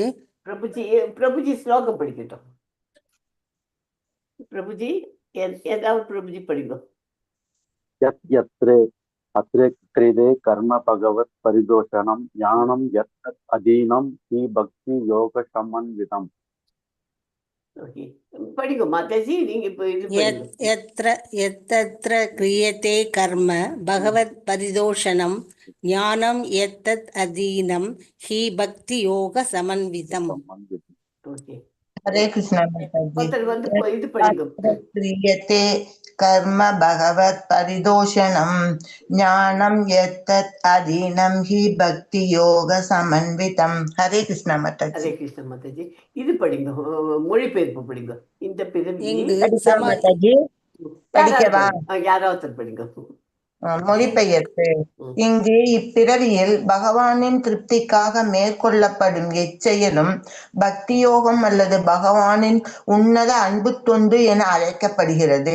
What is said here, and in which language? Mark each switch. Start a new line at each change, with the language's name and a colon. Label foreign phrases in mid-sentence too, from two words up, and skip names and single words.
Tamil: பிரபுஜி ஸ்லோகம் படிக்கட்டும். பிரபுஜி ஏதாவது பிரபுஜி படிக்கணும்.
Sanskrit: अत्रे क्रियते कर्म भगवत् परितोषणं ज्ञानं यत्तत् अधीनं हि भक्ति योग समन्वितम्.
Tamil: ஓகே, படிங்க மாதாஜி, நீங்க இப்போ இது படிங்க.
Sanskrit: यत्र क्रियते कर्म भगवत् परिदोषणं ज्ञानं यत्तत् अधीनं हि भक्ति योग समन्वितम्.
Tamil: ஓகே, ஹரே கிருஷ்ணா மாதாஜி। ஒருத்தர் வந்து இது படிங்க.
Sanskrit: यत्र क्रियते कर्म भगवत् परिदोषणं ज्ञानं यत्तत् अधीनं हि भक्ति योग समन्वितम्।
Tamil: ஹரே கிருஷ்ணா மாதாஜி। ஹரே கிருஷ்ண மாதாஜி, இது படிங்க, மொழிபெயர்ப்பு படிங்க. இந்த பிறவி இங்கு படிக்கவா மாதாஜி? படிக்கவா? யாராவது படிங்க. மொழிபெயர்ப்பு. இங்கு இப்பிறவியில் பகவானின் திருப்திக்காக மேற்கொள்ளப்படும் எச்செயலும் பக்தியோகம் அல்லது பகவானின் உன்னத அன்பு தொண்டு என அழைக்கப்படுகிறது.